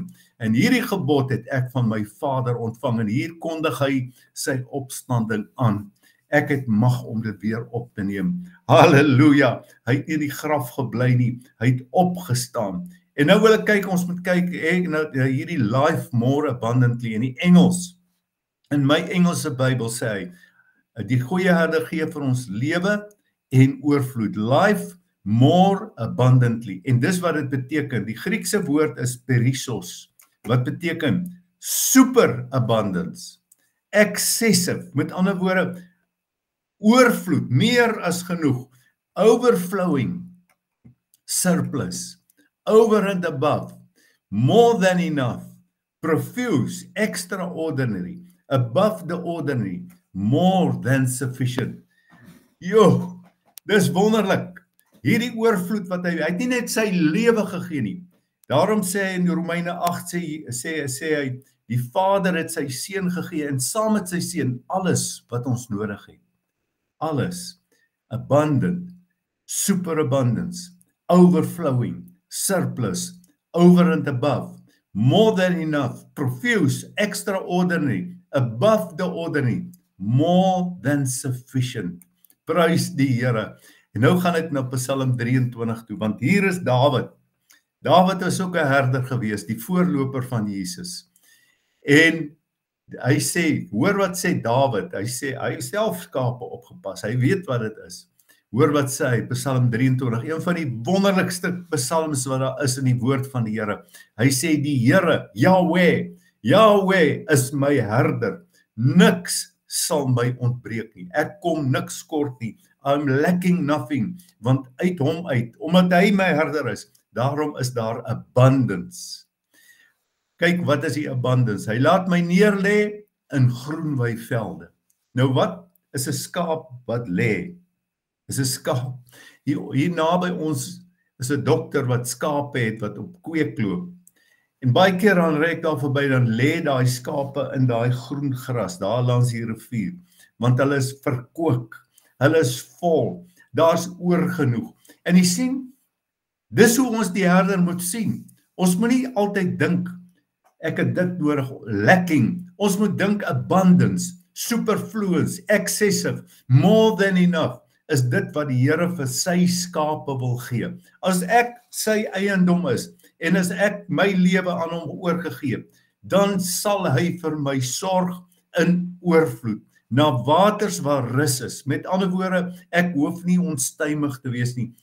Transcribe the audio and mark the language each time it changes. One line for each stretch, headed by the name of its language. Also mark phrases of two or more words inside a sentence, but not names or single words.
Afrikaans: En hierdie gebod het ek van my Vader ontvang. En hier kondig hy sy opstanding aan. Ek het mag om dit weer op te neem. Halleluja, hy het nie in die graf gebly nie. Hy het opgestaan. En nou wil ek kyk, ons moet kyk, hierdie
English: life more abundantly
Afrikaans: in die Engels. In my Engelse Bybel sê hy, die goeie herder gee vir ons lewe en oorvloed.
English: Life more abundantly.
Afrikaans: En dis wat dit beteken. Die Griekse woord is perissos. Wat beteken
English: super abundance. Excessive.
Afrikaans: Met ander woorde, oorvloed, meer as genoeg.
English: Overflowing. Surplus. Over and above. More than enough. Profuse. Extraordinary. Above the ordinary, more than sufficient.
Afrikaans: Jo, dis wonderlik. Hierdie oorvloed wat hy het nie net sy lewe gegee nie. Daarom sê hy in Romeine 8 sê hy die Vader het sy seun gegee en saam met sy seun alles wat ons nodig het. Alles.
English: Abundant, superabundance, overflowing, surplus, over and above, more than enough, profuse, extraordinary, above the ordinary, more than sufficient.
Afrikaans: Prys die Here. En nou gaan ek na Psalm 23 toe, want hier is Dawid. Dawid was ook 'n herder gewees, die voorloper van Jesus. En hy sê, hoor wat sê Dawid, hy sê, hy het self skape opgepas, hy weet wat dit is. Hoor wat sê hy, Psalm 23, een van die wonderlikste psalms wat daar is in die woord van die Here. Hy sê, die Here, Yahweh, Yahweh is my herder, niks sal my ontbreek nie, ek kom niks kort nie,
English: I'm lacking nothing,
Afrikaans: want uit hom uit, omdat hy my herder is, daarom is daar abundance. Kyk, wat is die abundance? Hy laat my neerlê in groen weivelde. Nou wat is 'n skaap wat lê? Is 'n skaap. Hier naby ons is 'n dokter wat skape het wat op kweek loop. En baie keer dan ry ek daar verby, dan lê daai skape in daai groen gras, daar langs die rivier, want hulle is verkook, hulle is vol, daar's oorgenoeg. En jy sien, dis hoe ons die herder moet sien. Ons moet nie altyd dink, ek het dit nodig, lacking. Ons moet dink
English: abundance, superfluous, excessive, more than enough,
Afrikaans: is dit wat die Here vir sy skape wil gee. As ek sy eiendom is, en as ek my lewe aan hom oorgegee, dan sal hy vir my sorg in oorvloed, na waters waar rus is. Met ander woorde, ek hoef nie onstuimig te wees nie.